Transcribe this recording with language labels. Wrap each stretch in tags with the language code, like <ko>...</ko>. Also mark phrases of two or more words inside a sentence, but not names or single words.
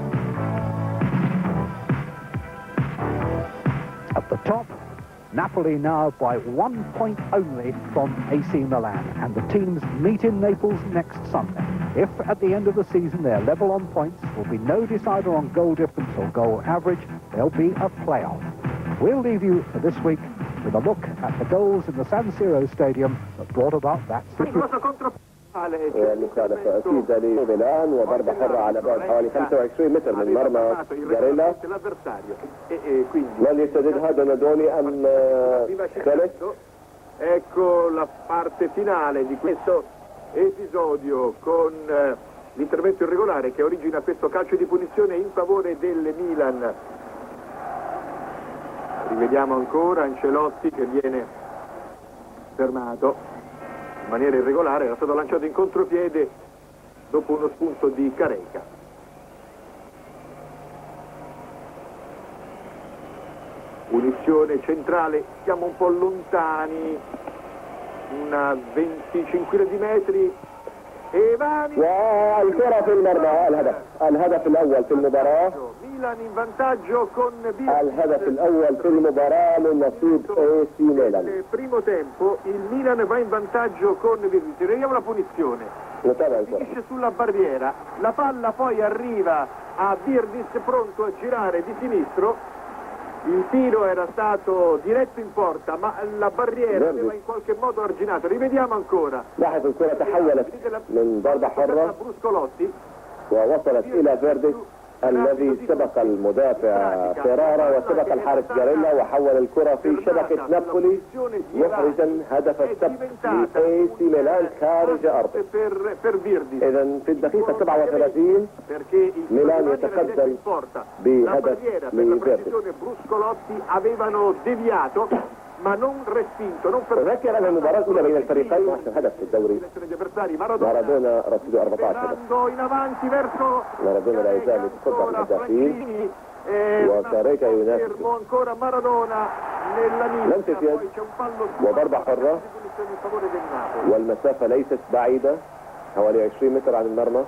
<en>At the top, Napoli now by 1 point only from AC Milan, and the teams meet in Naples next Sunday. If at the end of the season they're level on points, there'll be no decider on goal difference or goal average, there'll be a playoff. We'll leave you for this week with a look at the goals in the San Siro Stadium that brought about that situation.</en> <ar>المخالفة أكيدة لميلان وضربة حرة على بعد حوالي 25 متر من مرمى جاريلا. من يسدد هذا ندوني أم خالد؟</ar> <it>Ecco la parte finale di questo episodio con l'intervento irregolare che origina questo calcio di punizione in favore del Milan. Rivediamo ancora Ancelotti che viene fermato in maniera irregolare, era stato lanciato in contropiede dopo uno spunto di Careca. Punizione centrale, siamo un po' lontani, una 25 di metri.</it> <ar>والكرة في المرمى. الهدف الأول في المباراة.</ar> <it>ميلان in vantaggio con</it> <ar>الهدف الأول في المباراة من نصيب AC ميلان.</ar> <it>Nel primo tempo il Milan va in vantaggio con Virtus. Vediamo la punizione. Finisce sulla barriera, la palla poi arriva a Virdis pronto a girare di sinistro. Il tiro era stato diretto in porta, ma la barriera aveva in qualche modo arginato. Rivediamo ancora.</it> <ar>لاحظ الكرة تحولت من ضربة حرة ووصلت إلى فيرديس الذي سبق المدافع فيرارا وسبق الحارس جاريلا وحول الكرة في شبكة نابولي محرزا هدف السبت لإي سي ميلان خارج أرضه. إذا في الدقيقة 37 ميلان يتقدم بهدف لفيرديس.</ar> <it>ma non respinto, non</it> <ar>أذكر أن المباراة الأولى بين الفريقين أحسن هدف في الدوري. مارادونا رصيده 14 هدف. مارادونا لا يزال يتصدر الهدافين وكاريكا ينافس. لم تفيد وضربة حرة والمسافة ليست بعيدة حوالي 20 متر عن المرمى.</ar>